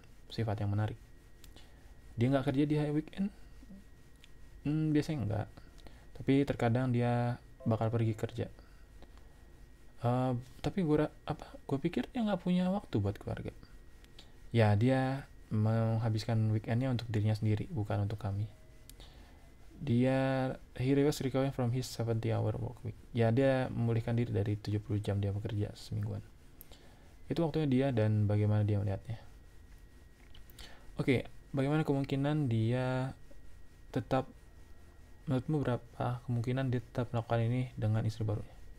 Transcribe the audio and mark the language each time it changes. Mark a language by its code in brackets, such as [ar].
[id] Sifat yang menarik. Dia nggak kerja di weekend? Biasanya nggak. Tapi terkadang dia bakal pergi kerja. Tapi gue pikir dia nggak punya waktu buat keluarga. Ya, dia menghabiskan weekendnya untuk dirinya sendiri, bukan untuk kami. [en] He was recovering from his 70-hour work week. [id] Ya, dia memulihkan diri dari 70 jam dia bekerja semingguan. Itu waktunya dia dan bagaimana dia melihatnya. Oke, bagaimana kemungkinan dia tetap, menurutmu berapa kemungkinan dia tetap melakukan ini dengan istri barunya?